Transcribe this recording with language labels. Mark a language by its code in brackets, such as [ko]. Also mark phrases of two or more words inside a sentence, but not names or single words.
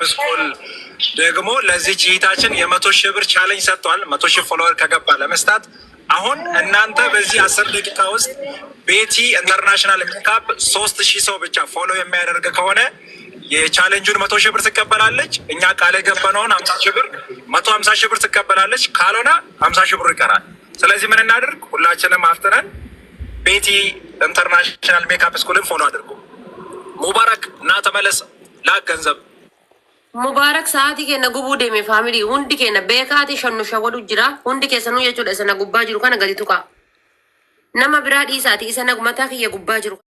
[am] ስኩል ደግሞ ለዚች ይታችን የ100 ሺህ ብር ቻሌንጅ ሰጥቷል። 100 ሺህ ፎሎወር ከገባ ለመስጣት አሁን እናንተ በዚህ 10 ደቂቃ ውስጥ ቤቲ ኢንተርናሽናል ሜካፕ 3,000 ሰው ብቻ ፎሎ የሚያደርግ ከሆነ የቻሌንጁን 100 ሺህ ብር ትቀበላለች። እኛ ቃል የገባነውን 50 ሺህ ብር 150 ሺህ ብር ትቀበላለች። ካልሆነ 50 ሺህ ብር ይቀራል። ስለዚህ ምን እናድርግ? ሁላችንም አፍጥነን ቤቲ ኢንተርናሽናል ሜካፕ ስኩልን ፎሎ አድርጉ። ሙባረክ እና ተመለስ ላክ ገንዘብ [om] Mubarak saati kenna gubuu deeme family hundi kenna beekaati shannu shawadu jira hundi keessanuu jechuudha isa na gubbaa jiru kana gadi tuqa nama biraa dhiisaati isa na mataa kiyya gubbaa jiru.